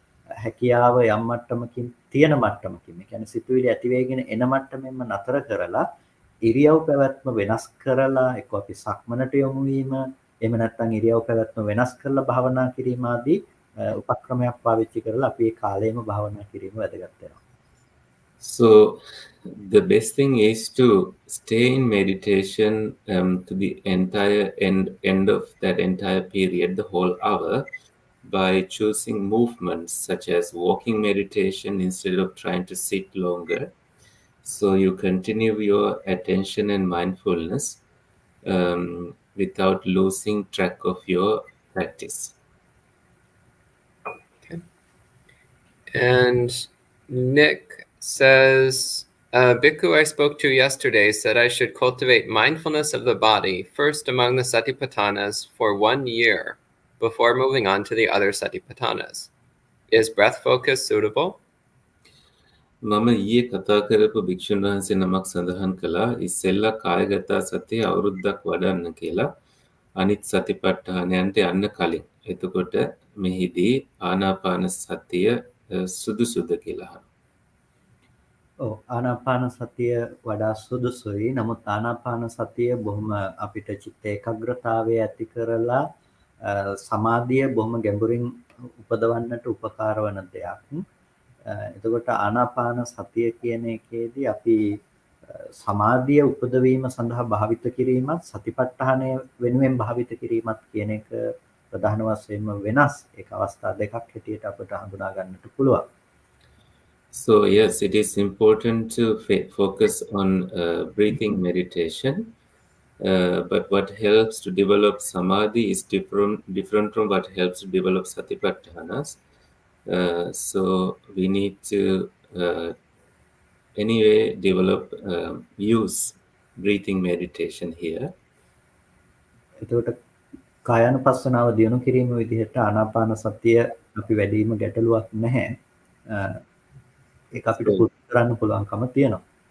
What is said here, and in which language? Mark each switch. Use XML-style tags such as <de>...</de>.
<si>හැකියාව යම් මට්ටමකින් තියෙන මට්ටමකින් ඒ කියන්නේ සිතුවිලි ඇති වෙගෙන එන මට්ටමෙන්ම නතර කරලා ඉරියව් පැවැත්ම වෙනස් කරලා එක්ක අපි සක්මනට යොමු වීම එහෙම නැත්නම් ඉරියව් පැවැත්ම වෙනස් කරලා භාවනා කිරීම ආදී උපක්‍රමයක් පාවිච්චි කරලා අපි ඒ කාලයේම භාවනා කිරීම වැදගත් වෙනවා.</si> <en>So the best thing is to stay in meditation to the entire end of that entire period, the whole hour, by choosing movements such as walking meditation instead of trying to sit longer. So you continue your attention and mindfulness without losing track of your practice. Okay. And Nick says, Bhikkhu I spoke to yesterday said I should cultivate mindfulness of the body first among the satipatthanas for 1 year before moving on to the other satipatthanas. Is breath focus suitable?</en> <si>මම ඊයේ කතා කරපු භික්ෂුන් වහන්සේ නමක් සඳහන් කළා ඉස්සෙල්ලා කායගත සතිය අවුරුද්දක් වඩන්න කියලා අනිත් සතිපට්ඨානයන්ට යන්න කලින්. එතකොට මෙහිදී ආනාපාන සතිය සුදුසුද කියලා. ඔව් ආනාපාන සතිය වඩා සුදුසුයි. නමුත් ආනාපාන සතිය බොහොම අපිට චිත්ත ඒකාග්‍රතාවය ඇති කරලා සමාධිය බොහොම ගැඹුරින් උපදවන්නට උපකාර වන දෙයක්. එතකොට ආනාපාන සතිය කියන එකේදී අපි සමාධිය උපදවීම සඳහා භාවිත කිරීමත් සතිපට්ඨානය වෙනුවෙන් භාවිත කිරීමත් කියන එක ප්‍රධාන වශයෙන්ම වෙනස්. ඒක අවස්ථා දෙකක් හැටියට අපිට හඳුනා ගන්නට පුළුවන්.</si> <en>So yes, it is important to focus on breathing meditation, but what helps to develop samadhi is different from what helps to develop satipatthanas. So we need to anyway use breathing meditation here.</en> <si>එතකොට කායानुපස්සනාව දියුණු කිරීම විදිහට ආනාපාන සතිය අපි වැඩිම ගැටලුවක් නැහැ. ඒක අපිට පුරුදු කරන්න පුළුවන්කම තියෙනවා.</si>